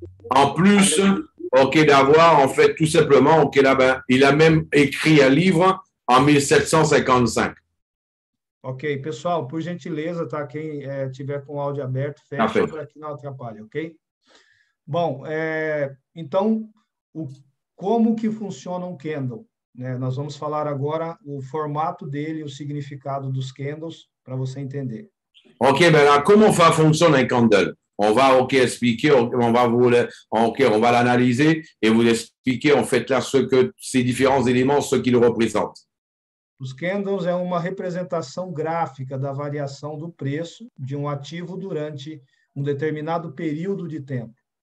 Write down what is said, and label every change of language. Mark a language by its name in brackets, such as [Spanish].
[French] En plus, ok, d'avoir en fait tout simplement, ok, là, ben, il a même écrit un livre en 1755. [Portuguese] Ok, pessoal, por gentileza, tá? Quem tiver com o áudio aberto, fecha [French] Parfait. [Portuguese] para que não atrapalhe, ok? Bom, então, como que funciona um candle? Né? Nós vamos falar agora o formato dele, o significado dos candles, para você entender. [French] Ok, ben là, comment fonctionne un candle? On va, ok, expliquer, on va l'analyser et vous expliquer en fait là ces différents éléments, ce qu'ils représentent. [Portuguese] Os candles é uma representação gráfica da variação do preço de um ativo durante um determinado período de tempo.